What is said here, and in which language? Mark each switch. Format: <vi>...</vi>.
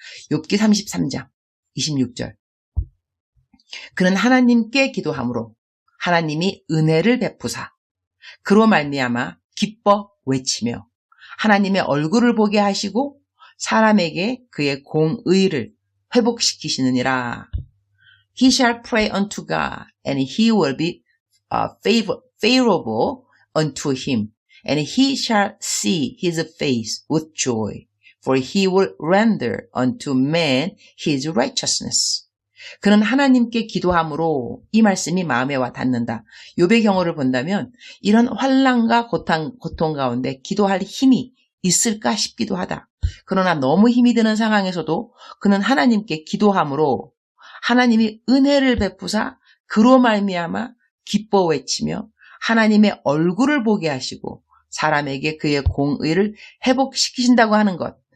<ko>욥기 33장 26절. 그는 하나님께 기도함으로 하나님이 은혜를 베푸사 그로 말미암아 기뻐 외치며 하나님의 얼굴을 보게 하시고 사람에게 그의 공의를 회복시키시느니라.</ko> <en>He shall pray unto God, and he will be favorable unto him, and he shall see his face with joy, for he will render unto man his righteousness.</en> <ko>그는 하나님께 기도함으로 이 말씀이 마음에 와 닿는다. 욥의 경우를 본다면 이런 환난과 고통 가운데 기도할 힘이 있을까 싶기도 하다. 그러나 너무 힘이 드는 상황에서도 그는 하나님께 기도함으로 하나님이 은혜를 베푸사 그로 말미암아 기뻐 외치며 하나님의 얼굴을 보게 하시고 사람에게 그의 공의를 회복시키신다고 하는 것.</ko>